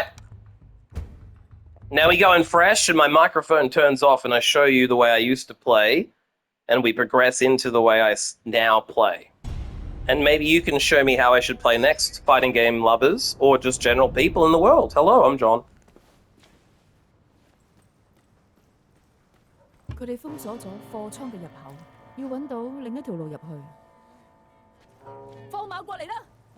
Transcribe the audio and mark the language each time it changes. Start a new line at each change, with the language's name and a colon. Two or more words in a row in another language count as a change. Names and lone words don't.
English: Now we go in fresh and my microphone turns off and I show you the way I used to play and we progress into the way I now play. And maybe you can show me how I should play next, fighting game lovers or just general people in the world. Hello, I'm John.
Cantonese: 佢哋封鎖咗貨倉嘅入口，要揾到另一條路入去。放馬過嚟啦！